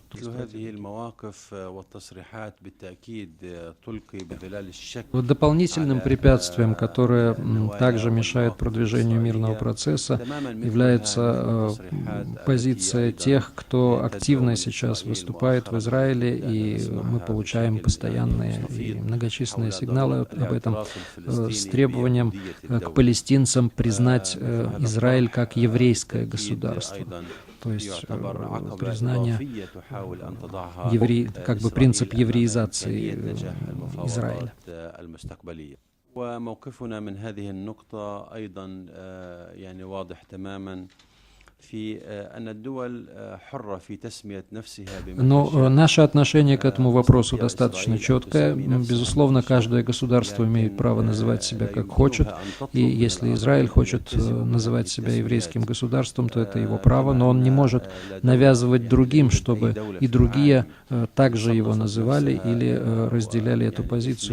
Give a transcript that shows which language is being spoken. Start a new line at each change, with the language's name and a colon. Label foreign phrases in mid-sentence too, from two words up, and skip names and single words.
Russian: дополнительным препятствием, которое также мешает продвижению мирного процесса, является позиция тех, кто активно сейчас выступает в Израиле, и мы получаем постоянные и многочисленные сигналы об этом, с требованием к палестинцам признать Израиль как еврейское государство. То есть признание как бы принцип евреизации Израиля.
Arabic: وموقفنا من هذه النقطة أيضا يعني واضح تماما في أن الدول حرة في تسمية نفسها بما
Russian: Но наше отношение к этому вопросу достаточно четкое. Безусловно, каждое государство имеет право называть себя как хочет, и если Израиль хочет называть себя еврейским государством, то это его право, но он не может навязывать другим, чтобы и другие также его называли или разделяли эту позицию.